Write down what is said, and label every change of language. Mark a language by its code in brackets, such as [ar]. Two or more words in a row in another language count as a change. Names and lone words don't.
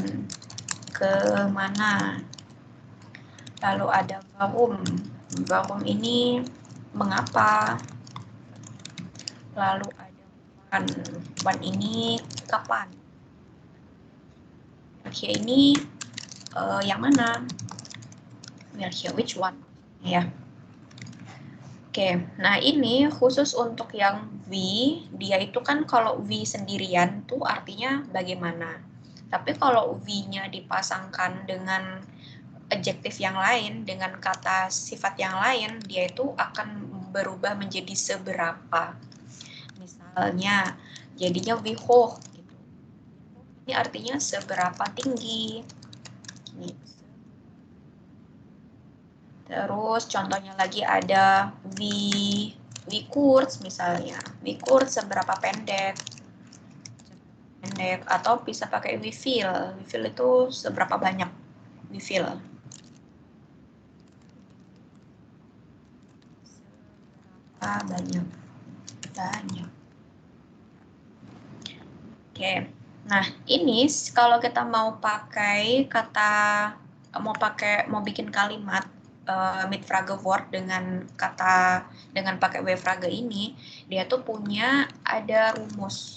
[id] Ke mana? Lalu ada warum. Warum ini mengapa? Lalu ada wann. Wann ini kapan? Welche ini yang mana? [de] Welche, [en] which one? [id] Ya. Oke, nah ini khusus untuk yang wie, dia itu kan kalau wie sendirian tuh artinya bagaimana. Tapi kalau wie-nya dipasangkan dengan adjektif yang lain, dengan kata sifat yang lain, dia itu akan berubah menjadi seberapa. Misalnya, jadinya [de] wie hoch. [id] Gitu. Ini artinya seberapa tinggi. Ini. Terus contohnya lagi ada [de] wie kurz [id] misalnya. [de] Wie kurz [id] seberapa pendek. Atau bisa pakai [de] wie viel. Wie viel [id] itu seberapa banyak. [de] Wie viel. [id] Banyak. Oke. Nah, ini kalau kita mau pakai mau bikin kalimat [de] mit Frage Wort [id] dengan pakai W-Frage ini, dia tuh punya ada rumus.